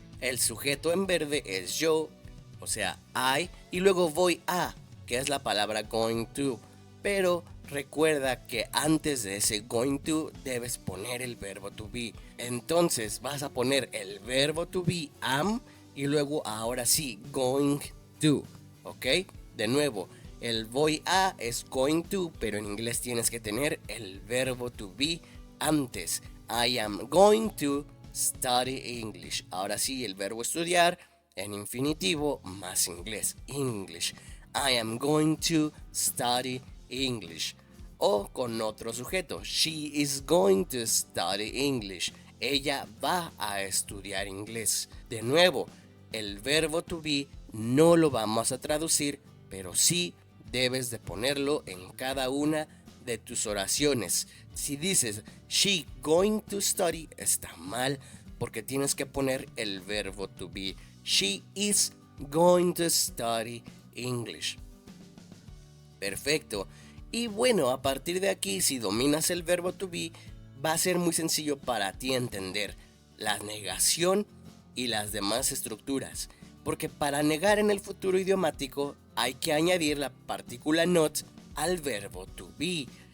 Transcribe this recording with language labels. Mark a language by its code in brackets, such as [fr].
[es] El sujeto en verde es yo, o sea, I, y luego voy a, que es la palabra going to, pero recuerda que antes de ese going to debes poner el verbo to be. Entonces vas a poner el verbo to be am y luego ahora sí going to, ¿ok? De nuevo, el voy a es going to, pero en inglés tienes que tener el verbo to be antes. [en] I am going to study English. [es] Ahora sí, el verbo estudiar en infinitivo más inglés, English. [en] I am going to study English. [es] O con otro sujeto, [en] she is going to study English. [es] Ella va a estudiar inglés. De nuevo, el verbo to be no lo vamos a traducir, pero sí debes de ponerlo en cada una de tus oraciones. Si dices [en] she going to study, [es] está mal porque tienes que poner el verbo to be. [en] She is going to study English. [es] Perfecto. Y bueno, a partir de aquí, si dominas el verbo to be, va a ser muy sencillo para ti entender la negación y las demás estructuras. Porque para negar en el futuro idiomático hay que añadir la partícula not al verbo to be.